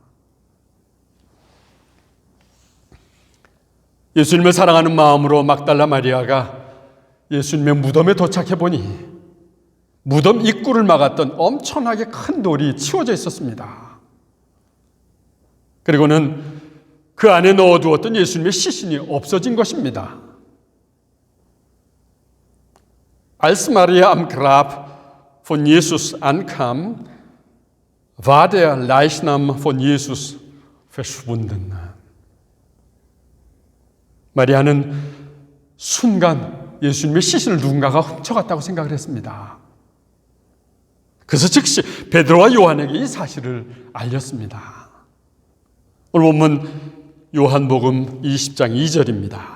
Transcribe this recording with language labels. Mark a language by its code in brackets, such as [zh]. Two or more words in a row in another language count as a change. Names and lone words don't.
[ko] 예수님을 사랑하는 마음으로 막달라 마리아가 예수님의 무덤에 도착해 보니 무덤 입구를 막았던 엄청나게 큰 돌이 치워져 있었습니다. 그리고는 그 안에 넣어두었던 예수님의 시신이 없어진 것입니다. [de] Als Maria am Grab von Jesus ankam, war der Leichnam von Jesus verschwunden. [ko] 마리아는 순간 예수님의 시신을 누군가가 훔쳐갔다고 생각을 했습니다. 그래서 즉시 베드로와 요한에게 이 사실을 알렸습니다. 오늘 본문 요한복음 20장 2절입니다.